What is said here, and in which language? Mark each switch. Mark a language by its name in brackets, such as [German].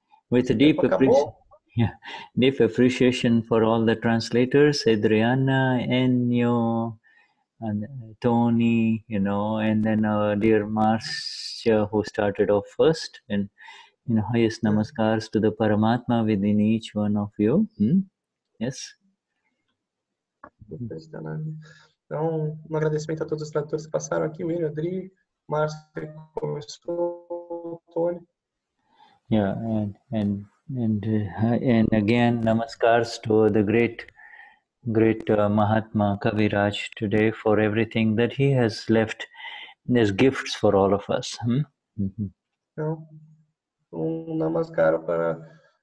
[English] With a deep appreciation for all the translators, Adriana, Enio, and Tony, and then our dear Marcia, who started off first, and highest namaskars to the Paramatma within each one of you. Yes. [Portuguese] Então, um agradecimento a todos os tradutores que passaram aqui, o Enio, Adri, Marcia, começou, Tony. [English] Yeah, and again, namaskars to the great Mahatma Kaviraj today for everything that he has left as gifts for all of us. [Portuguese] Então, namaskar para.